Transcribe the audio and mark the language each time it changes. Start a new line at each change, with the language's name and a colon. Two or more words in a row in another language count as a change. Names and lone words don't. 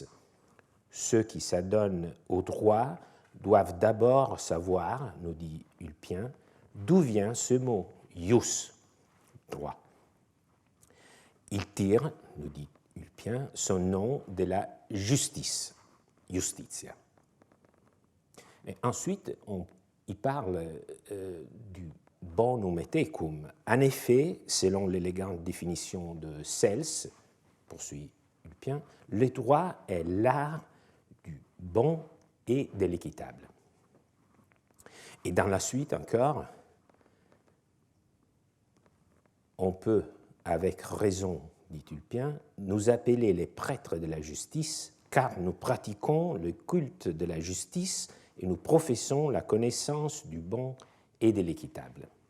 French: Ceux qui s'adonnent au droit doivent d'abord savoir, nous dit Ulpien, d'où vient ce mot ius, droit. Il tire, nous dit Ulpien, son nom de la justice, justitia. Et ensuite, il parle du
Latin: bonum et tecum.
French: En effet, selon l'élégante définition de Cels, poursuit Ulpien, le droit est l'art du bon et de l'équitable. Et dans la suite encore, on peut, avec raison, dit Ulpien, nous appeler les prêtres de la justice, car nous pratiquons le culte de la justice et nous professons la connaissance du bon et de l'équitable.